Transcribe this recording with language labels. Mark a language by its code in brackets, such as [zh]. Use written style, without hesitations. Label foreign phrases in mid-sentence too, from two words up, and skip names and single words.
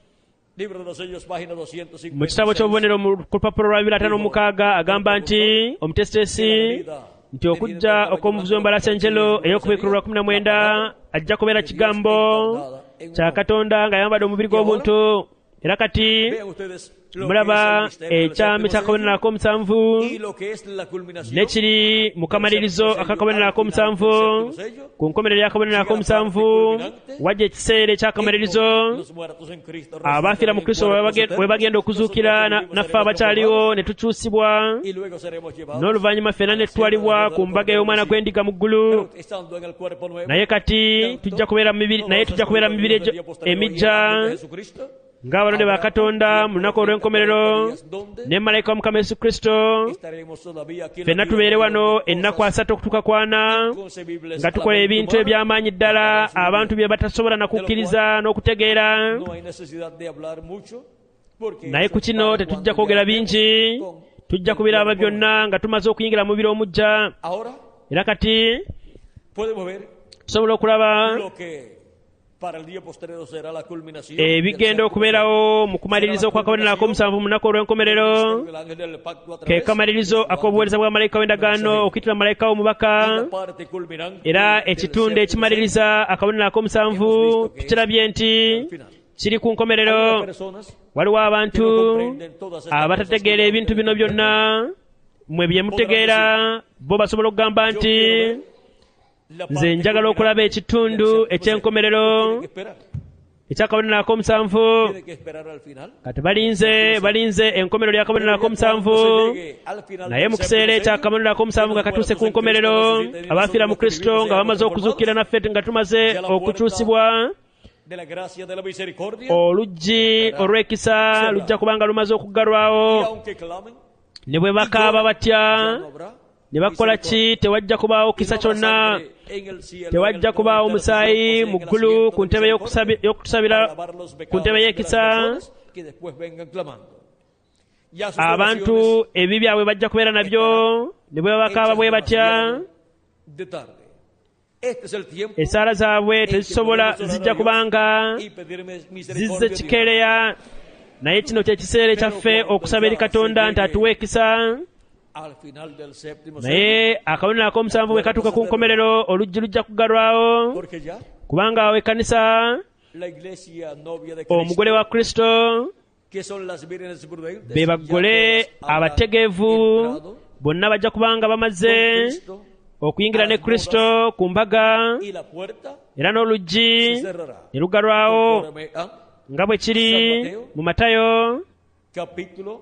[lg] Mu kitabo ky'obubonero ku lupapula lwa 256 agamba nti omutesitesi nti okujja okw'omuvuzi w'embalaasi enjeru ey'okubikkulwa 19 ajja kubeera kigambo kya Katonda ng'ayambadde omubiri gw'obuntu. Era kati mulaba ekyami ky'akabonero ak'omusanvu [es] y lo que es la culminación [lg] nekiri mu kamalirizo ak'akabonero ak'omusanvu ku nkomerero y'akabonero ak'omusanvu wajja ekiseera eky'akamalirizo [es] los muertos en Cristo [lg] abafiira mu kristo bwe bagenda okuzuukira naffe abakyaliwo ne tukyusibwa [es] y luego seremos llevados [lg] n'oluvannyuma ffenna ne tutwalibwa ku mbaga y'omwana gw'endiga mu ggulu [es] estando en el cuerpo nuevo [lg] naye kati tujja kubeera mu mibiri emijja [es] Jesucristo [lg] ng'abalonde ba katonda mu lunaku olw'enkomerero ne malayika wa mukama yesu kristo [es] estaremos todavía aquí en [lg] ffenna [es] la [lg] tubeere [es] vida [lg] wano ennaku 3 okutuuka ku 4 [es] inconcebibles [lg] nga [es] a [lg] tukola [es] la mente [lg] ebintu [es] humana. [lg] eby'amaanyi ddala abantu bye batasobola na kukkiriza n'okutegeera [es] No hay necesidad de hablar mucho porque [lg] naye [es] eso [lg] ku [es] es [lg] kino [es] para [lg] tetujja [es] cuando [lg] kwogera [es] ya [lg] bingi [es] con [lg] tujja [es] el [lg] kubiraba [es] cuerpo [lg] byonna nga tumaze okuyingira mu mubiri omujja [es] ahora [lg] era kati [es] podemos ver [lg] tusobola okulaba [es] lo que para el día posterior será la culminación [lg] ebigenda okubeerawo mu kumaliriza okw'akabonero ak'omusanvu mu lunaku olw'enkomerero [es] del ángel del pacto a [lg] ke [es] través [lg] kamalirizo ak'obuweereza bwa malayika w'endagaano okuyitira malayika w'omubaka [es] la parte culminante [lg] era [es] del [lg] ekitundu [es] séptimo [lg] ekimaliriza akabonero ak'omusanvu tukirabye nti kiri ku nkomerero [es] sello. Personas [lg] waliwo abantu abatategeera ebintu bino byonna mwe bye mutegeera bo basobola okugamba nti [es] la [lg] nze [es] parte [lg] njagala okulaba ekitundu eky'enkomerero [es] tiene que esperar [lg] ekyakabonero ak'omusanvu [es] tiene que esperar al final [lg] kati balinze enkomerero ly'akabonero ak'omusanvu naye mu kiseera ekyakabonero ak'omusanvu nga katuuse ku nkomerero abafiira mu kristo nga bamaze okuzuukira naffe nga tumaze okukyusibwa [es] de la gracia de la misericordia [lg] oluggi olw'ekisa lujja kubanga lumaze [es] y [lg] okuggalwawo [es] aunque clamen [lg] ne bwe bakaaba batya [es] ya no habrá [lg] ne bakola ki tewajja kubaawo kisa kyonna [es] en el cielo [lg] tewajja kubaawo omusaayi mu ggulu ku ntebe y'okutusabira ku ntebe y'ekisa [es] que después vengan clamando ya sus [lg] abantu [es] oraciones [lg] ebi byabwe bajja kubeera nabyo ne bwe bakaaba bwe batya [es] de tarde este es el tiempo [lg] esaala zaabwe tezisobola zijja kubanga [es] y pedirme [lg] zizze [es] misericordia [lg] kikeereya naye kino kye kiseera ekyaffe okusaba eri katonda nti atuwe ekisa [es] al final del séptimo [lg] naye akabonero ak'omusanvu bwe katuuka ku nkomerero oluggi lujja kugalwawo [es] porque ya [lg] kubanga awo ekkanisa [es] la iglesia novia de [lg] omugole [es] Cristo [lg] wa kristo [es] que son las vírgenes prudentes [lg] be bagole abategeevu bonna bajja kubanga bamaze okuyingira ne kristo ku mbaga [es] y la puerta [lg] era n'oluggi [es] se cerrará [lg] ne lugalwawo [es] conforme a [lg] nga bwe kiri mu matayo [es] capítulo